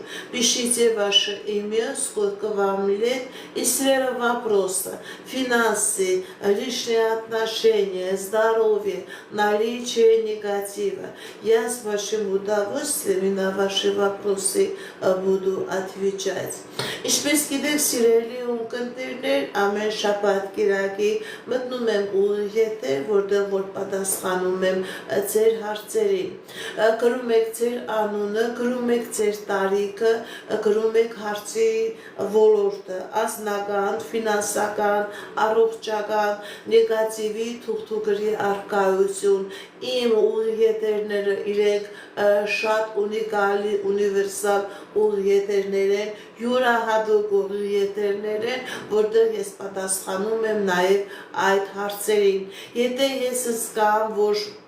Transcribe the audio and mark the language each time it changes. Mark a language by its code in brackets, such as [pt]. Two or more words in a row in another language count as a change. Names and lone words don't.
[ru] Пишите ваше имя, сколько вам лет и сфера вопроса, финансы, личные отношения, здоровье, наличие негатива. Я с вашим удовольствием и на ваши вопросы буду отвечать. [hy] Ինչպես գիտեք, սիրելի ունկնդիրներ, ամեն շաբաթ կիրակի մտնում եմ ուղիղ եթեր, որտեղ որ պատասխանում եմ ձեր հարցերին։ Գրում եք ձեր անունը, գրում եք ձեր տարիքը, գրում եք հարցի ոլորտը, անձնական, ֆինանսական, առողջական, նեգատիվի թուղթուգրի առկայություն։ Իմ ուղիղ եթերները իրենք շատ ունիկալի, ունիվերսալ ուղիղ եթերներ են, յուրահատուկ ուղիղ եթերներ են, որտեղ ես պատասխանում եմ նաև այդ հարցերին։ Եթե ես զգամ, որ